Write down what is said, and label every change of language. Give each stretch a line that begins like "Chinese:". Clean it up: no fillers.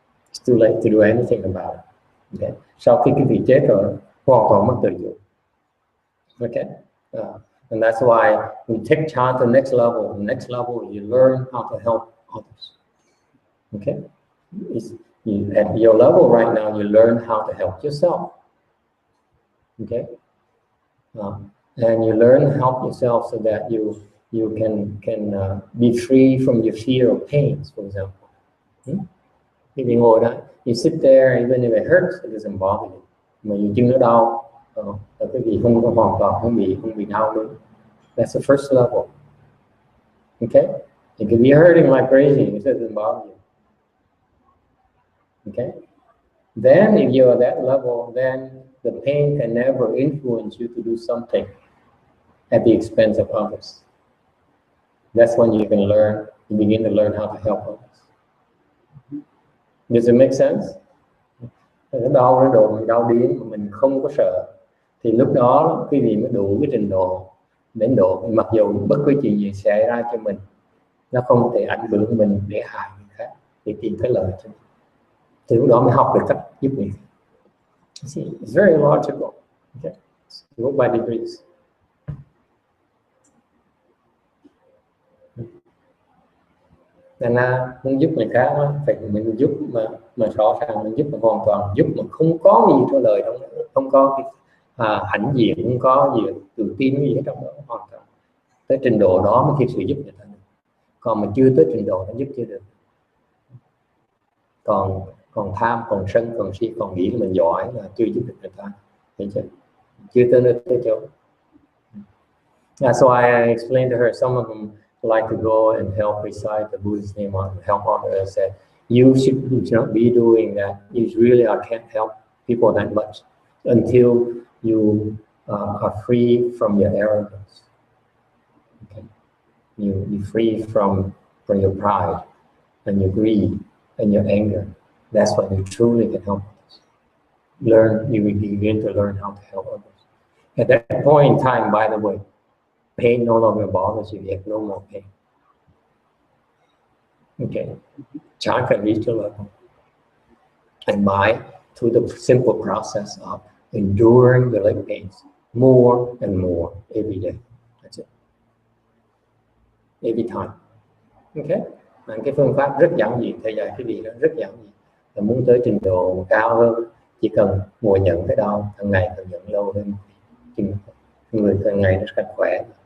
English: It's too late to do anything about it. Okay.
Vietnamese: Sau khi cái vị chết rồi, hoàn toàn mất tự chủ.
English: Okay. And that's why we take Chan to the next level. The next level, you learn how to help others. Okay. At your level right now, you learn how to help yourself. Okay. And you learn to help yourself so that you can be free from your fear of pains, for example. If you
Vietnamese: ngồi đó,
English: you sit there, even if it hurts, it doesn't bother you.
Vietnamese: Mà you chân nó đau, là cái gì không có hoàn toàn không bị đau nữa.
English: That's the first level. Okay, it could be hurting like crazy, it doesn't bother you. Okay, then if you're at that level, then the pain can never influence you to do something at the expense of others. That's when you begin to learn how to help others. Does it make sense?
Vietnamese: Cái đau đau điếng mà mình không có sợ, thì lúc đó quý vị mới đủ cái trình độ, đến độ mặc dù bất cứ chuyện gì xảy ra cho mình, nó không thể ảnh hưởng mình để hại người khác, để tìm thấy lợi cho mình. Thì lúc đó mới học được cách giúp người khác.
English: It's very logical. Okay, go by degrees.
Vietnamese: Nên là muốn giúp người khác phải mình giúp mà rõ ràng mình giúp mà hoàn toàn giúp mà không có gì trong lời đâu, không có cái hãnh diện, không có gì tự tin gì hết trong đó, hoàn toàn tới trình độ đó mới thực sự giúp người ta được. Còn mà chưa tới trình độ nó giúp chưa được. Còn tham, còn sân, còn si, còn nghĩ là mình giỏi là chưa giúp được người ta, thấy chưa tới nơi tới chỗ.
English: That's why I explained to her, some of them like to go and help recite the Buddha's name or help others. That you should not be doing that. You really can't help people that much until you are free from your arrogance. Okay, you're free from your pride and your greed and your anger. That's when you truly can help others. You will begin to learn how to help others. At that point in time, by the way, pain no longer bothers you. You have no more pain. Okay, Chan can reach your level, and through the simple process of enduring the leg pains more and more every day. That's it. Every time. Okay.
Vietnamese: Cái phương pháp rất giản dị, thầy dạy cái gì đó rất giản dị. Là muốn tới trình độ cao hơn, chỉ cần ngồi nhận cái đau, hàng ngày càng nhận lâu hơn, người càng ngày nó càng khỏe.